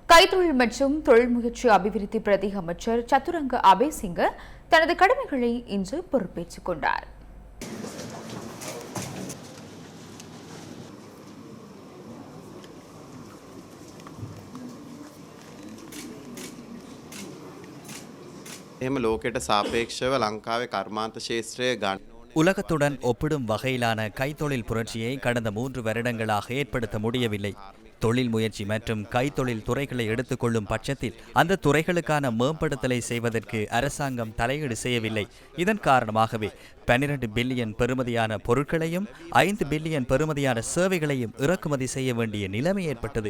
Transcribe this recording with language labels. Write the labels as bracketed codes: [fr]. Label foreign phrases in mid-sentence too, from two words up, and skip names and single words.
[ta] கைத்தொழில் மற்றும் தொழில் முயற்சி அபிவிருத்தி பிரதி அமைச்சர் சத்துரங்க அபேசிங்க தனது கடமைகளை இன்று பொறுப்பேற்றுக் கொண்டார். [si] එහෙම ලෝකයට සාපේක්ෂව ලංකාවේ කර්මාන්ත ශේත්‍රය ගන්න [ta] உலகத்துடன் ஒப்பிடும் வகையிலான கைத்தொழில் புரட்சியை கடந்த 3 வருடங்களாக ஏற்படுத்த முடியவில்லை. தொழில் முயற்சி மற்றும் கைத்தொழில் துறைகளை எடுத்துக்கொள்ளும் பட்சத்தில் அந்த துறைகளுக்கான மேம்படுத்தலை செய்வதற்கு அரசாங்கம் தலையீடு செய்யவில்லை. இதன் காரணமாகவே 12 பில்லியன் பெறுமதியான பொருட்களையும் 5 பில்லியன் பெறுமதியான சேவைகளையும் இறக்குமதி செய்ய வேண்டிய நிலைமை ஏற்பட்டது.